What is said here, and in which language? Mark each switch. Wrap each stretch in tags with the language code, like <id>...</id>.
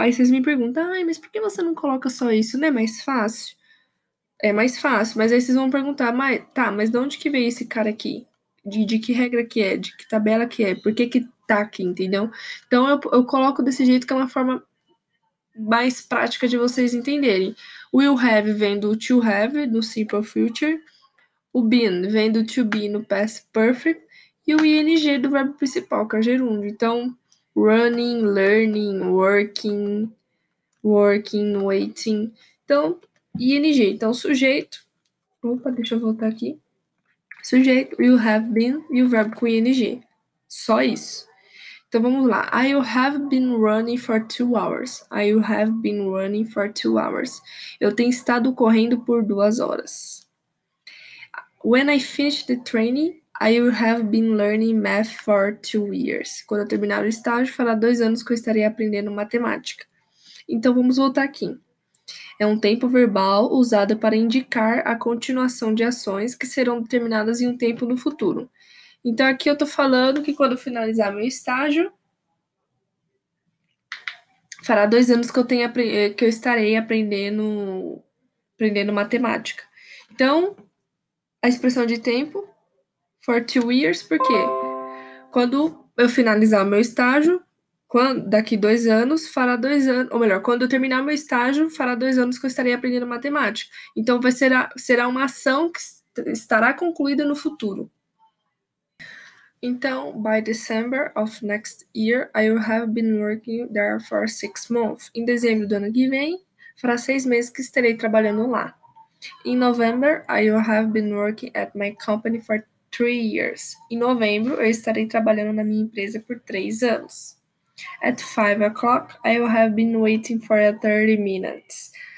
<pt>Aí vocês me perguntam, mas por que você não coloca só isso? Não é mais fácil? É mais fácil, mas aí vocês vão perguntar, mas de onde que veio esse cara aqui? De que regra que é? De que tabela que é? Por que tá aqui, entendeu? Então eu coloco desse jeito que é uma forma mais prática de vocês entenderem. O will have vem do to have, no simple future. O been vem do to be, no past perfect. E o ing do verbo principal, que é o gerúndio. Então, running, learning, working, waiting. Então, ing. Então, sujeito. Opa, deixa eu voltar aqui. Sujeito, will have been e o verbo com ing. Só isso. Então vamos lá.</pt> <en>I have been running for 2 hours. I have been running for 2 hours.</en> <pt>Eu tenho estado correndo por 2 horas.</pt> <en>When I finish the training, I have been learning math for 2 years.</en> <pt>Quando eu terminar o estágio, fará 2 anos que eu estarei aprendendo matemática. Então vamos voltar aqui. É um tempo verbal usado para indicar a continuação de ações que serão determinadas em um tempo no futuro. Então aqui eu tô falando que quando eu finalizar meu estágio, fará 2 anos que eu estarei aprendendo matemática. Então, a expressão de tempo,</pt> <en>for 2 years,</en> <pt>por quê? Quando eu finalizar meu estágio, daqui 2 anos, fará 2 anos, ou melhor, quando eu terminar meu estágio, fará 2 anos que eu estarei aprendendo matemática. Então, será uma ação que estará concluída no futuro.</pt> <en>Então, by December of next year, I will have been working there for 6 months.</en> <pt>Em dezembro do ano que vem, fará 6 meses que estarei trabalhando lá.</pt> <en>In November, I will have been working at my company for 3 years.</en> <pt>Em novembro, eu estarei trabalhando na minha empresa por 3 anos.</pt> <en>At 5 o'clock, I will have been waiting for 30 minutes.</en>